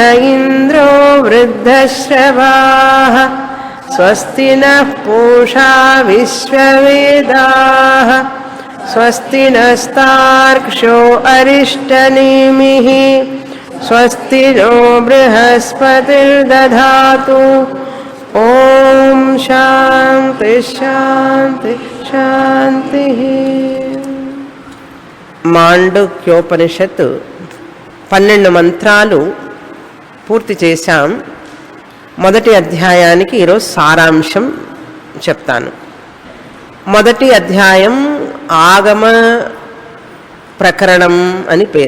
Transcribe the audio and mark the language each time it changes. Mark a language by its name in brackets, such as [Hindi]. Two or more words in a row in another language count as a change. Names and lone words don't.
[Sanskrit] इन्द्रो वृद्धश्रवाः स्वस्ति नः पूषा विश्ववेदाः स्वस्ति नस्तार्क्ष्यो अरिष्टनेमिः स्वस्ति नो बृहस्पतिर्दधातु ओम शांति शांति शांति। [Telugu] మాండుక్యోపనిషత్తు 12 మంత్రాలు పూర్తి చేశాం. మొదటి అధ్యాయానికి ఈరోజు సారాంశం చెప్తాను. మొదటి అధ్యాయం ఆగమ ప్రకరణం అని పేరు.